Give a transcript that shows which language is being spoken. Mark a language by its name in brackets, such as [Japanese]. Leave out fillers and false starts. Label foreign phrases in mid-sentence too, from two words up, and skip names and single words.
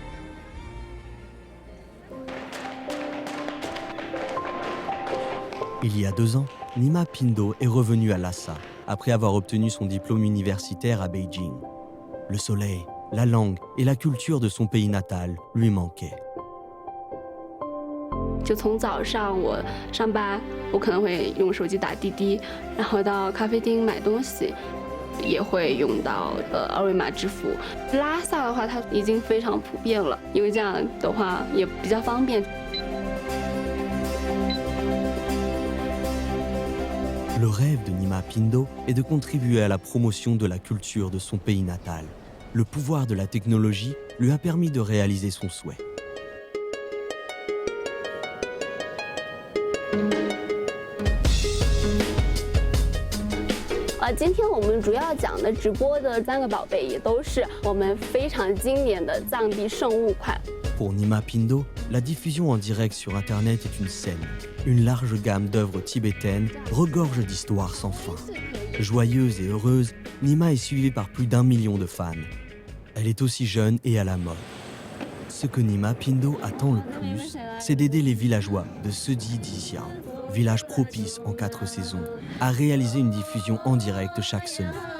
[French] Il y a 2 ans, Nima Pindo est revenue à Lhasa, après avoir obtenu son diplôme universitaire à Beijing. Le soleil, la langue et la culture de son pays natal lui manquaient. [Chinese] 就从早上我上班，我可能会用手机打滴滴，然后到咖啡厅买东西，也会用到二维码支付。拉萨的话，它已经非常普遍了，因为这样的话也比较方便。 [French] Le rêve de Nima Pindo est de contribuer à la promotion de la culture de son pays natal. Le pouvoir de la technologie lui a permis de réaliser son souhait. [Chinese] 今天我们主要讲的直播的3个宝贝，也都是我们非常经典的藏地圣物款。 [French] Pour Nima Pindo, la diffusion en direct sur Internet est une scène. Une large gamme d'œuvres tibétaines regorge d'histoires sans fin. Joyeuse et heureuse, Nima est suivie par plus d'1 million de fans. Elle est aussi jeune et à la mode. Ce que Nima Pindo attend le plus, c'est d'aider les villageois de Sedi Dixiang, village propice en 4 saisons, à réaliser une diffusion en direct chaque semaine.